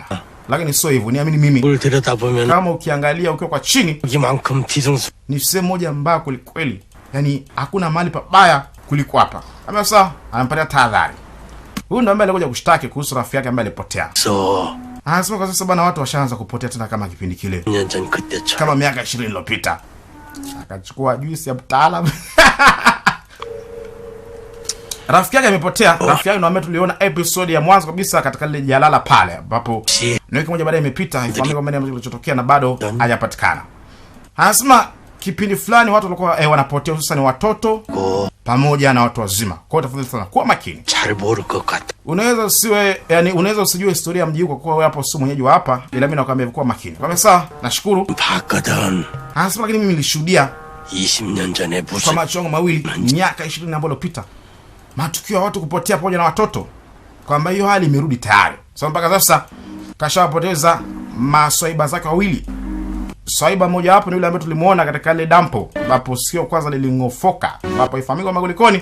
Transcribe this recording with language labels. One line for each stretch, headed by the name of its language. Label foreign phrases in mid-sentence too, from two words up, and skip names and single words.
Swahili: Lakini sio hivyo, niamini mimi. Kama ukiangalia ukiwa kwa chini ni sehemu moja mbaya kweli. Yaani hakuna mahali pabaya kuliko hapa. Sasa anampatia tahadhari. Huyu ndo ambaye alikuja kushtaki kuhusu rafiki yake ambaye alipotea. Anasema kwa sasa bana watu washaanza kupotea tena kama kipindi kile.
Korean: 2년 전 그때처럼.
Swahili: Kama miaka 20 iliyopita. Akachukua juisi ya mtaalamu. Rafiki yake amepotea. Rafiki yake ndio tuliona episode ya mwanzo kabisa katika ile jalala pale ambapo ni wiki moja baadaye imepita, haifahamiki kwamba nini kilichotokea na bado hajapatikana. Anasema kipindi fulani watu walikuwa wanapotea, hususan watoto pamoja na watu wazima. Kwa hiyo tafadhali sana kuwa makini.
Korean: 잘 모를 것 같아.
Swahili: Unaweza usiwe, yani unaweza usijue historia ya mji kwa kuwa wewe hapo sio mwenyeji wa hapa, ila mimi nakwambia kuwa makini. Kwa sawa, nashukuru.
Korean: 봤거든.
Swahili: Anasema lakini mimi nilishuhudia
Korean: 20년 전에
Swahili: kwa
Korean: 무슨
Swahili: macho yangu mawili miaka 20 ambayo iliyopita matukio ya watu kupotea pamoja na watoto, kwamba hiyo hali imerudi tayari. Sasa mpaka sasa kashawapoteza maswaiba zake wawili. Swaiba moja hapo ni yule ambaye tulimuona katika ile dampo ambapo sio kwanza lilingofoka, ambapo ifahamika magolikoni.